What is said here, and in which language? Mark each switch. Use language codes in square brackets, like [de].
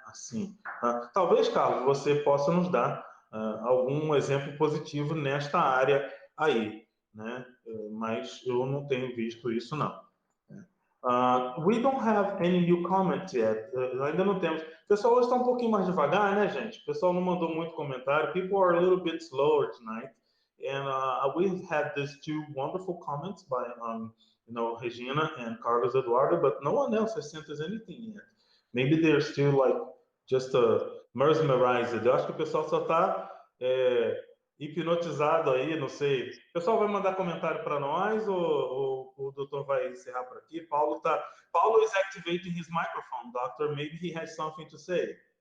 [pt] Assim, tá? Talvez, Carlos, você possa nos dar algum exemplo positivo nesta área aí, né? Mas eu não tenho visto isso, não. [en] We don't have any new comments yet. [pt] Ainda não temos. O pessoal hoje está um pouquinho mais devagar, né, gente? O pessoal não mandou muito comentário. [en] People are a little bit slower tonight. And we've had these two wonderful comments by, Regina and Carlos Eduardo, but no one else has sent us anything yet. Maybe they're still like just mesmerized. [pt] Eu acho que o pessoal só está hipnotizado aí, não sei. O pessoal vai mandar comentário para nós ou o doutor vai encerrar por aqui? [en] Paulo is activating his microphone, doctor. Maybe he has something to say.